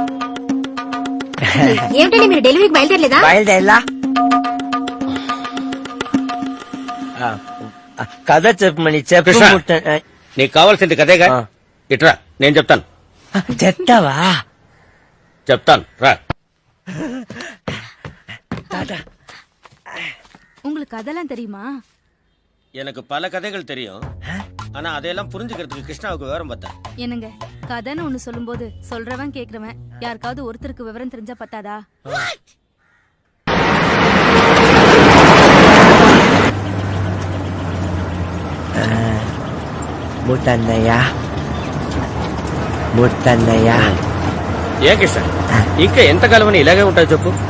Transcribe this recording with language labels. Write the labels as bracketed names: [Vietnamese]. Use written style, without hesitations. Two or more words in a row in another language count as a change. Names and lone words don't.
[Telugu] వదలను, చెప్పు. ఏమిటండి మీరు డెలివరీకి బయలుదేరలేదా? బయలుదేరలా కథ చెప్పమని చెప్పు కృష్ణ. ముట్ట- నీకు కావాల్సింది కదేగా ఇట్రా నేను చెప్తాను చెప్తావా చెప్తాను రా. [Tamil] உங்களுக்கு கதெல்லாம் தெரியுமா? எனக்கு பல கதைகள் தெரியும் ஆனா அதையெல்லாம் புரிஞ்சுக்கிறதுக்கு கிருஷ்ணாவுக்கு விவரம் பார்த்தா. என்னங்க கதைன்னு ஒண்ணு சொல்லும்போது சொல்றவன் கேக்குறவன் யாருக்காவது ஒருத்தருக்கு விவரம் தெரிஞ்சா பத்தாதா? [Telugu] ముట్టన్నయ్య ముట్టన్నయ్య ఏ కృష్ణ ఇంకా ఎంతకాలం అని ఇలాగే ఉంటావు చెప్పు.